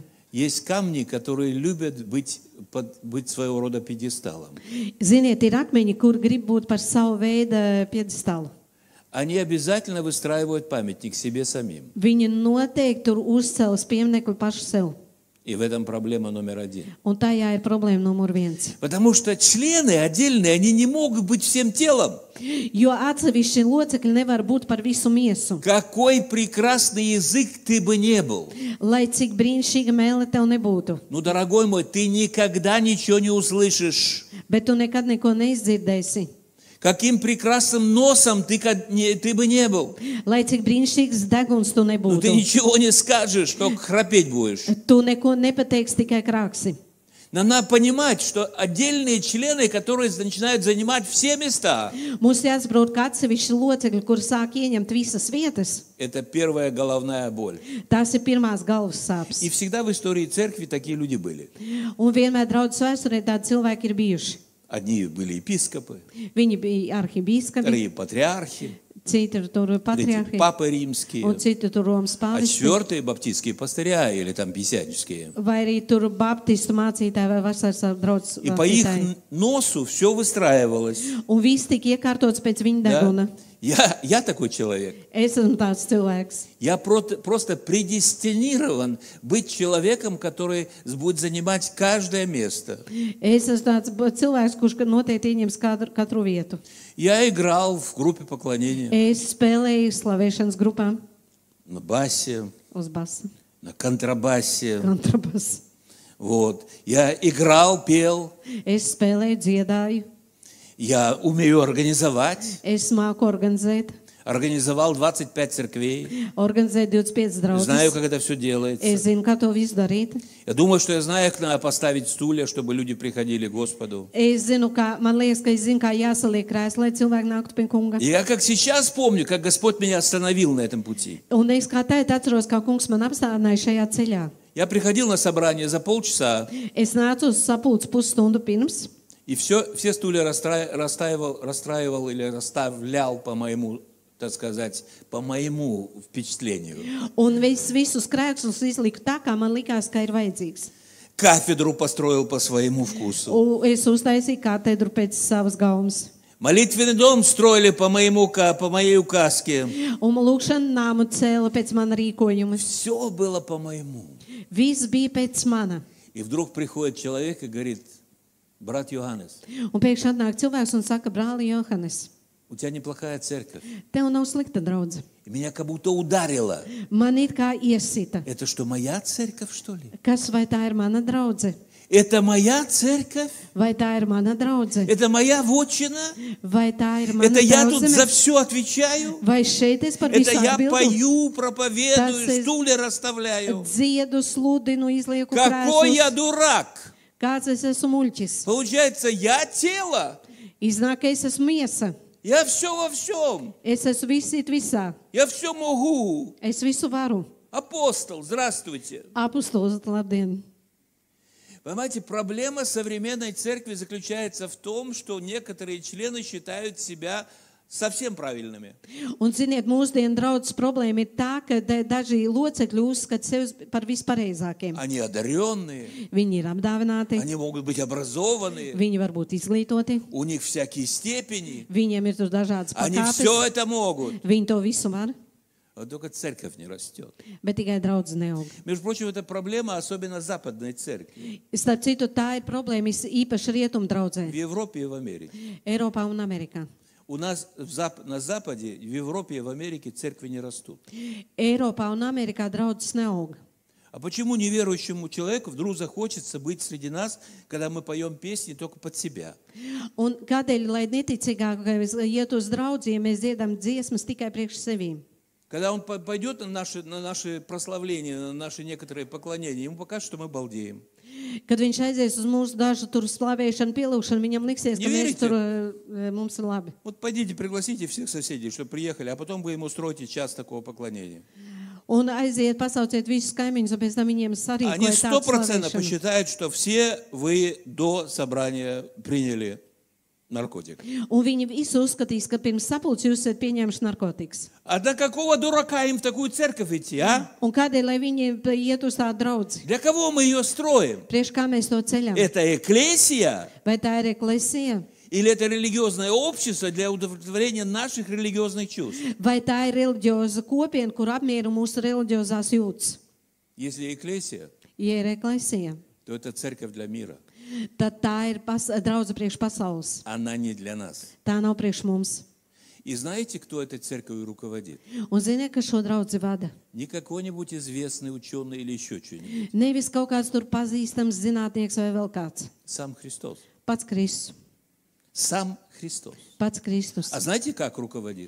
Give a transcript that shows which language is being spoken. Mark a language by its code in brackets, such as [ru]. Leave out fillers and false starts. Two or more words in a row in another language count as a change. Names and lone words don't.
[ru] Есть камни, которые любят быть своего рода пьедесталом. [lv] Ziniet, ir akmeņi, kur grib būt par savu veidu piedestālu. [ru] Они обязательно выстраивают памятник себе самим. [lv] Viņi noteikti tur uzcels pieminekli paši sev. [ru] И в этом проблема номер один. [lv] Un tajā ir problēma numur 1. [ru] Потому что члены отдельные, они не могут быть всем телом. [lv] Jo atsevišķi locekļi nevar būt par visu miesu. [ru] Какой прекрасный язык ты бы не был. [lv] Lai cik brīnišķīga mēle tev nebūtu. [ru] Ну, дорогой мой, ты никогда ничего не услышишь. [lv] Bet tu nekad neko neizdzirdēsi. [ru] Каким прекрасным носом ты бы не был. [lv] Lai cik brīnišķīgs deguns tu [ru] Но [lv] nebūtu. [ru] ты ничего не скажешь, только храпеть будешь. [lv] Tu neko nepateiksi, tikai krāksi. [ru] Надо понимать, что отдельные члены, которые начинают занимать все места, [lv] Mums jāsaprot, ka atsevišķi locekļi, kur sāk ieņemt visas vietas, [ru] это первая головная боль. [lv] tās ir pirmās galvas sāpes. [ru] И всегда в истории церкви такие люди были. [lv] Un vienmēr draudzes vēsturē tādi cilvēki ir bijuši. [ru] Одни были епископы, [lv] Viņi bija arhibīskapi, [ru] вторые патриархи, [lv] citi tur [ru] третьи [lv] patriarhi, [ru] папы римские, [lv] un citi tur Romas [ru] а [lv] pāvesti, [ru] четвертые баптистские пастыря или там пятидесятнические. [lv] vai arī tur baptistu mācītāji vai vasaras draudzes [ru] И по их [lv] mācītāji. [ru] носу все выстраивалось. [lv] Un viss tika iekārtots pēc viņa deguna. [ru] Я такой человек. [lv] Es esmu tāds cilvēks. [ru] Я просто предестинирован быть человеком, который будет занимать каждое место. [lv] Es esmu tāds cilvēks, kurš noteikti ieņems katru vietu. [ru] Я играл в группе поклонения [lv] Es spēlēju slavēšanas grupā [ru] на басе, [lv] uz basa, [ru] на контрабасе. [lv] kontrabasa. [ru] Вот. Я играл, пел. [lv] Es spēlēju, dziedāju. [ru] Я умею организовать. [lv] Es māku organizēt. [ru] Организовал 25 церквей. [lv] Organizēt 25 [ru] Знаю, [lv] draugus. [ru] как это все делается. [lv] Es zinu, kā to visu darīt. [ru] Я думаю, что я знаю, как надо поставить стулья, чтобы люди приходили к Господу. [lv] Es zinu, man liekas, ka es zinu, kā jāsaliek krēsls, lai cilvēki nāktu pie kunga. [ru] И я как сейчас помню, как Господь меня остановил на этом пути. [lv] Un es kā tēt atceros, kā kungs man apstādināja šajā ceļā. [ru] Я приходил на собрание за полчаса, [lv] Es nācu uz sapulci pusstundu pirms, [ru] и все стулья расстраивал или расставлял по моему, так сказать, по моему впечатлению. [lv] un visus krēslus izliku tā, kā man likās, ka ir vajadzīgs. [ru] Кафедру построил по своему вкусу. [lv] Un es uztaisīju katedru pēc savas gaumas. [ru] Молитвенный дом строили по моей указке. [lv] Un lūkšana nāmu cēla pēc mana rīkojuma. [ru] Все было по моему. [lv] Viss bija pēc mana. [ru] И вдруг приходит человек и говорит: брат Йоаннес, [lv] Un pēkšņi atnāk cilvēks un saka, brāli Johannes, [ru] у тебя неплохая церковь. [lv] tev nav slikta draudze. [ru] И меня как будто ударило. [lv] Man it kā iesita. [ru] Это что, моя церковь, что ли? [lv] Kas vai tā ir mana draudze? [ru] Это моя церковь? [lv] Vai tā ir mana draudze? [ru] Это моя вотчина? [lv] Vai tā ir mana [ru] Это я тут за [lv] draudzene? [ru] все отвечаю? [lv] Vai šeit es par [ru] Это [lv] visu [ru] я [lv] atbildu? [ru] пою, проповедую, [lv] Tas es- [ru] стулья расставляю. [lv] Dziedu, sludinu, izlieku [ru] Какой я [lv] krēslus. [ru] дурак! [lv] Kāds es esmu muļķis? [ru] Получается, я тело. [lv] Iznāk, ka es esmu miesa. [ru] Я все во всем. [lv] Es esmu visit visā. [ru] Я все могу. [lv] Es visu varu. [ru] Апостол, здравствуйте. [lv] Apustulis, labdien! [ru] Понимаете, проблема современной церкви заключается в том, что некоторые члены считают себя совсем правильными. [lv] Un, ziniet, mūsdienu draudzes problēma ir tā, ka daži locekļi uzskata sevi par vispareizākiem. [ru] Они одаренные, [lv] Viņi ir apdāvināti, [ru] они могут быть образованные, [lv] viņi var būt izglītoti, [ru] у них всякие степени, [lv] viņiem ir tur dažādas [ru] они все [lv] pakāpes, [ru] это могут. [lv] viņi to visu var, [ru] А только церковь не растет. [lv] bet tikai draudze neaug. [ru] Между прочим, это проблема особенно западной церкви. [lv] Starp citu, tā ir problēma īpaši rietumu draudzē, [ru] В Европе и в Америке. [lv] Eiropā un Amerikā. [ru] У нас на Западе, в Европе и в Америке церкви не растут. [lv] Eiropā un Amerikā draudzes neaug. [ru] А А почему неверующему человеку вдруг захочется быть среди нас, когда мы поем песни только под себя? [lv] Un kādēļ, lai neticīgākais iet uz draudzī, ja mēs dziedam dziesmas tikai priekš sevīm? [ru] Когда он пойдет на наши прославления, на наши некоторые поклонения, ему покажут, что мы балдеем. [lv] Kad viņš aizies uz mūsu dažu tur slavēšanu, pielūgšanu, viņam liksies, ka mēs tur mums ir labi. [ru] Вот пойдите, пригласите всех соседей, чтобы приехали, а потом вы им устроите час такого поклонения. [lv] Un aiziet, pasauciet visus kaimiņus, un pēc tam viņiem [ru] Они [lv] sarīkoja tādu 100% slavēšanu. [ru] посчитают, что все вы до собрания приняли наркотик. [lv] Un viņi visi uzskatīs, ka pirms sapulces jūs esat pieņēmuši narkotikas. [ru] А до какого дурака им в такую церковь идти, а? [lv] Un kādēļ, lai viņi iet uz tādu draudzi? [ru] Для кого мы ее строим? [lv] Priekš kā mēs to ceļam? [ru] Это экклесия? [lv] Vai tā ir eklesija? [ru] Или это религиозное общество для удовлетворения наших религиозных чувств? [lv] Vai tā ir reliģioza kopiena, kur apmiera mūsu reliģiozās jūtas? [ru] Если экклесия, [lv] Ja ir eklesija, [ru] то это церковь для мира. [lv] tad tā ir draudze priekš pasaules. [ru] Она не для нас. [lv] Tā nav priekš mums. [ru] И знаете, кто этой церковью руководит? [lv] Un ziniet, ka šo draudzi vada? [ru] Не какой-нибудь известный ученый или еще что-нибудь. [lv] Nevis kaut kāds tur pazīstams zinātnieks vai vēl kāds. [ru] Сам Христос. [lv] Pats Kristus. [ru] Сам Христос. [lv] Pats Kristus. [ru] А знаете, как руководит?